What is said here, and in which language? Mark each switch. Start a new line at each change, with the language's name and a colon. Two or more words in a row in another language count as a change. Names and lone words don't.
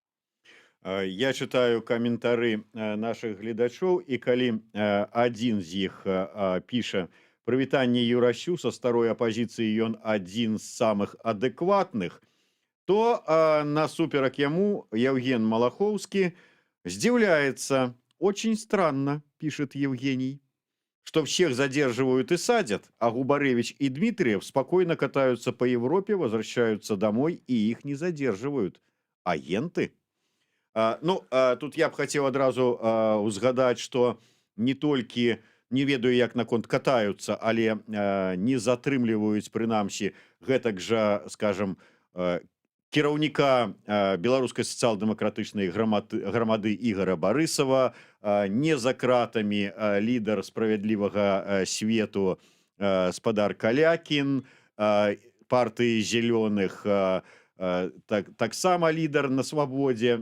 Belarusian: Я чытаю каментары нашых гледачоў, і калі адзін з іх піша: «Прывітанне Юрасю, са старой апазіцыі ён адзін з самых адэкватных», то насуперак яму Евген Малаховский здивляется.
Russian: «Очень странно, — пишет Евгений, — что всех задерживают и садят, а Губаревич и Дмитриев спокойно катаются по Европе, возвращаются домой, и их не задерживают. Агенты?»
Belarusian: Тут я б хацеў адразу узгадаць, што не толькі, не ведаю, як наконт катаюцца, але не затрымліваюць, прынамсі, гэтак жа, скажам, кіраўніка беларускай сацыял-дэмакратычнай грамады Ігора Барысава, не за кратамі лідар справядлівага свету спадар Калякін, партыі зялёных таксама лідар на свабодзе.